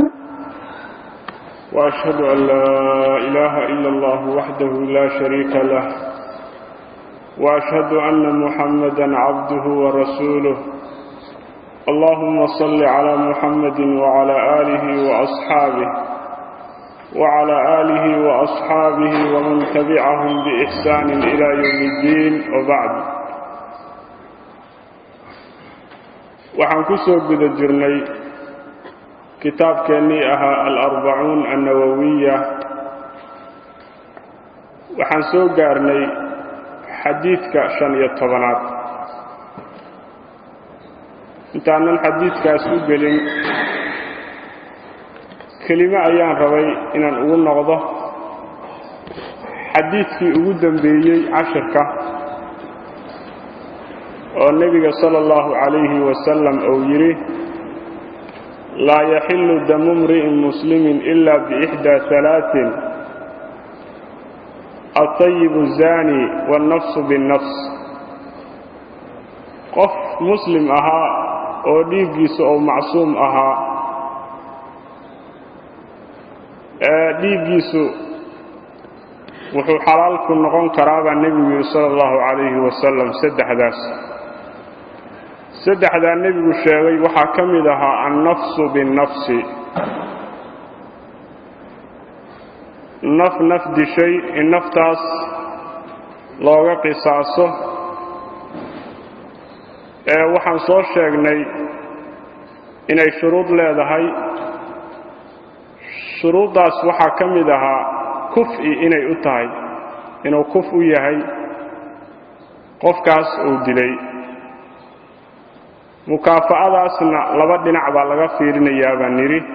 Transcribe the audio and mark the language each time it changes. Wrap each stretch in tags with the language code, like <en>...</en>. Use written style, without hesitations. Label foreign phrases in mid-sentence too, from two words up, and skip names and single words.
<ar>وأشهد أن لا إله إلا الله وحده لا شريك له وأشهد أن محمدا عبده ورسوله اللهم صل على محمد وعلى آله وأصحابه ومن تبعهم بإحسان إلى يوم الدين وبعد</ar> <so>waxaan ku soo guda jirnay kitaabkeennii ahaa al-40 an-nawawiyya waxaan soo gaarnay xadiidka 15aad intaanan xadiidkaas u gelin kelimo ayaan rabay inaan ugu noqdo xadiidkii ugu dambeeyay cashirka oo nabiga</so> <ar>صلى الله عليه وسلم</ar> <so>oo yiri</so> <ar>لا يحل دم امرئ مسلم إلا بإحدى ثلاث الثيب الزاني والنفس بالنفس</ar> <so>qof muslim aha oo dhiigiisa oo macsuum aha dhiigiisu wuxuu xalaal ku noqon karaa nabiga</so> <ar>صلى الله عليه وسلم</ar> <so>saddexda nabigu sheegay waxa kamid ahaa</so> <ar>النفس بالنفس</ar> <so>naf dishay in naftaas looga qisaaso waxaan soo sheegnay inay shuruud leedahay shuruudaas waxa kamid ahaa kuf'i inay u tahay inuu kuf u yahay qofkaas uu dilay mukaafa'adaasna laba dhinac baa laga fiirinayaa baan niri</so>